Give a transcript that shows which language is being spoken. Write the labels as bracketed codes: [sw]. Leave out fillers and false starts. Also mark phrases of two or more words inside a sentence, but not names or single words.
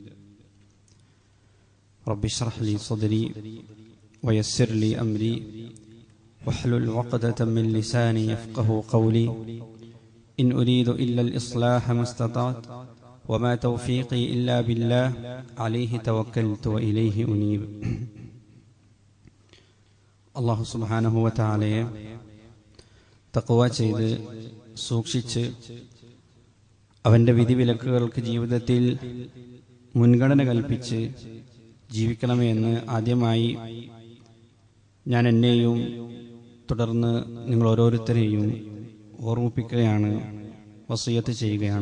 [ar] رب اشرح لي صدري ويسر لي أمري واحلل عقدة من لساني يفقه قولي إن أريد إلا الإصلاح ما استطعت وما توفيقي إلا بالله عليه توكلت وإليه أنيب الله سبحانه وتعالى [ml] തഖ്വ ചെയ്ത് സൂക്ഷിച്ച് അവൻ്റെ വിധിവിലക്കുകൾക്ക് ജീവിതത്തിൽ മുൻഗണന കൽപ്പിച്ച് ജീവിക്കണമേ എന്ന് ആദ്യമായി ഞാൻ എന്നെയും തുടർന്ന് നിങ്ങൾ ഓരോരുത്തരെയും ഓർമ്മിപ്പിക്കുകയാണ്, വസിയത്ത് ചെയ്യുകയാണ്.